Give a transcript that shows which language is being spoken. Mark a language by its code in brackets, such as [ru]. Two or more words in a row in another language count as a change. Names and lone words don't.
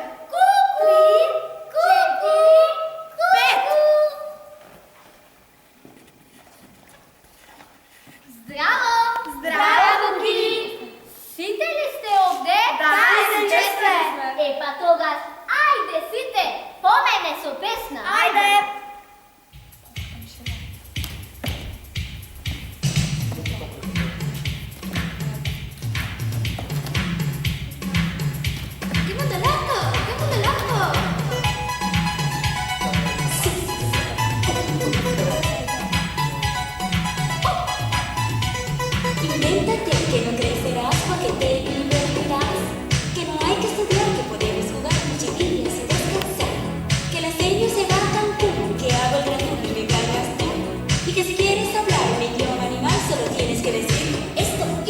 [mk] Ку-ку! 3, 4, 5! Здраво! Здраво, Куки! Сите ли сте овде? Да, сите сме. Па тогаш, ајде сите, по мене со песна. Ајде! [sr] Idemo daleko, idemo daleko. [es] Invéntate que no crecerás porque te divertirás, que no hay que estudiar, que podemos jugar con chiquillas y descansar, que las señas se van tan cool, que hago el granón y me cargas tú, y que si quieres hablar en idioma animal solo tienes que decir esto.